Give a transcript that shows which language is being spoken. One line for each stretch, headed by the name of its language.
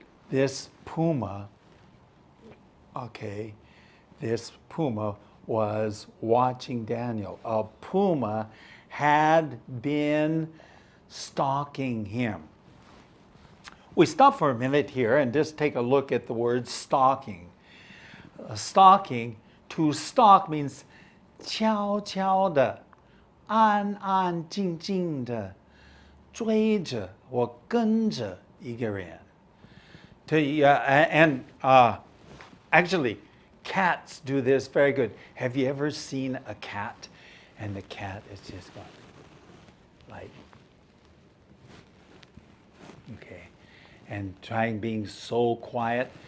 English: This puma, okay, this puma was watching Daniel. A puma had been stalking him. We stop for a minute here and just take a look at the word stalking. Stalking, to stalk means
Chinese: 悄悄的, 安安静静的, 追着或跟着一个人.
English: And actually, cats do this very good. Have you ever seen a cat? And the cat is just going like, okay, and trying being so quiet.